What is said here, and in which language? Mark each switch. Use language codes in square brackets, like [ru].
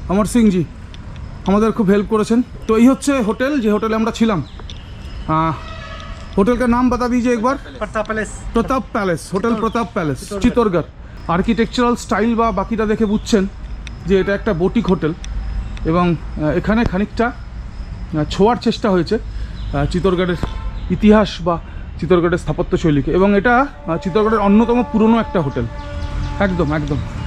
[bn] अमर सिंह जी আমাদের খুব হেল্প করেছেন। তো এই হচ্ছে হোটেল, যে হোটেলে আমরা ছিলাম। [hi] হোটেল का नाम बता दीजिए एक बार। Pratap palace. Pratap palace, hotel Pratap palace Chittorgarh. [bn] आर्किटेक्चाराल style বা বাকিটা দেখে বুঝছেন যে এটা একটা বুটিক হোটেল এবং এখানে খানিকটা ছোঁয়ার চেষ্টা হয়েছে চিত্তৌড়গড়ের ইতিহাস বা চিত্তৌড়গড়ের স্থাপত্যশৈলীকে, এবং এটা চিত্তৌড়গড়ের অন্যতম পুরনো একটা হোটেল। একদম একদম।